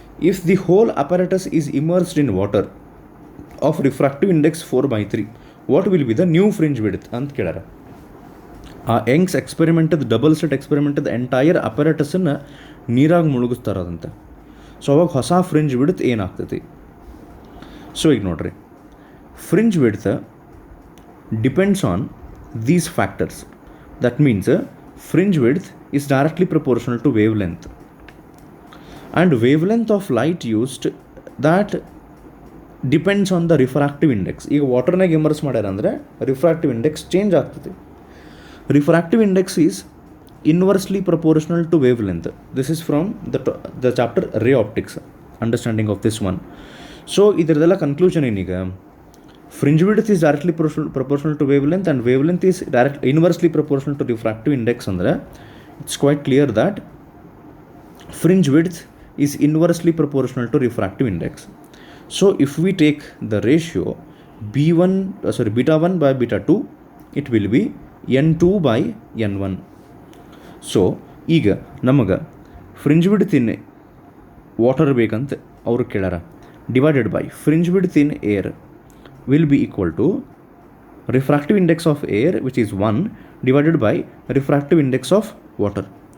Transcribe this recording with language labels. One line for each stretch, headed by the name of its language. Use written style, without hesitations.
English: if the whole apparatus is immersed in water of refractive index 4/3, what will be the new fringe width
Kannada: ಅಂತ ಕೇಳ್ಯಾರ. ಆ Young's ಎಕ್ಸ್ಪೆರಿಮೆಂಟದ double slit ಎಕ್ಸ್ಪೆರಿಮೆಂಟದ entire ಅಪರೇಟಸನ್ನು ನೀರಾಗಿ ಮುಳುಗಿಸ್ತಾರದಂತೆ. So ಅವಾಗ ಹೊಸ fringe width ಏನಾಗ್ತೈತಿ? So ಈಗ ನೋಡ್ರಿ,
English: fringe width depends on these factors. That means fringe width is directly proportional to wavelength, and wavelength of light used that depends on the refractive index.
Kannada: ಈಗ ವಾಟರ್ನಾಗ immerse ಮಾಡ್ಯಾರ ಅಂದರೆ refractive index change ಆಗ್ತದೆ.
English: Refractive index is inversely proportional to wavelength. This is from the chapter ray optics, understanding of this one. So
Kannada: ಇದರದೆಲ್ಲ conclusion ಏನೀಗ,
English: fringe width is directly proportional to wavelength and wavelength is inversely proportional to refractive index. ಅಂದರೆ it's quite clear that fringe width is inversely proportional to refractive index. So if we take the ratio beta 1 by beta 2, it will be n2 by n1.
Kannada: So ಈಗ ನಮಗೆ
English: fringe width in water
Kannada: ಬೇಕಂತ ಅವರು ಕೇಳ್ಯಾರ,
English: Divided by fringe width in air will be equal to refractive index of air which is 1 divided by refractive index of water.